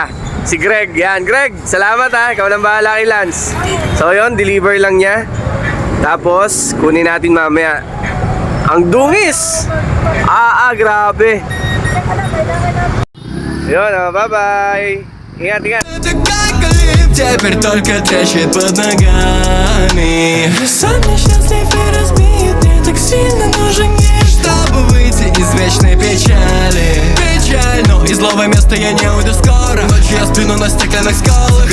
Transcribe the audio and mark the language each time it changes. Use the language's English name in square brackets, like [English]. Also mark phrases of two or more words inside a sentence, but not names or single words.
[Filipino] Si Greg, yan Greg, salamat ha, ikaw nang bahala kay Lance. So yun, deliver lang niya. Tapos, kunin natin mamaya. Ang dungis! Grabe. Yun, bye-bye. Ingat, ingat. [Russian] Теперь только трещит под ногами. Сам несчастлив и разбит, мне так сильно нужен мир, чтобы выйти из вечной печали. Печаль, но из злого места я не уйду скоро. Ночью я сплю на стеклянных скалах.